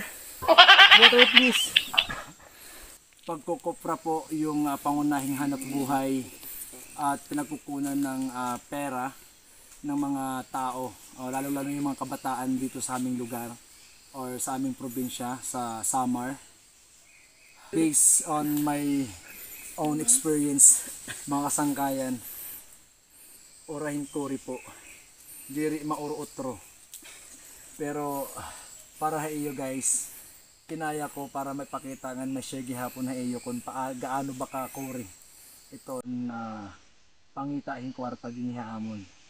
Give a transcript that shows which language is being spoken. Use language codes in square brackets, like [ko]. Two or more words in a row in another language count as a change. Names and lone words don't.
[en] Water please. [tl] Pagkukopra po yung pangunahing hanap buhay at pinagkukunan ng pera ng mga tao, lalo-lalo yung mga kabataan dito sa aming lugar or sa aming probinsya sa Samar. [en] Based on my own experience, [war] mga kasangkayan, orahin kori po, diri mauro utro. Pero para sa iyo guys, kinaya ko para mapakita nga na share gihapon na iyo [tl] kung gaano ba [war] ka kori ito na pangitahin kwarta din amon.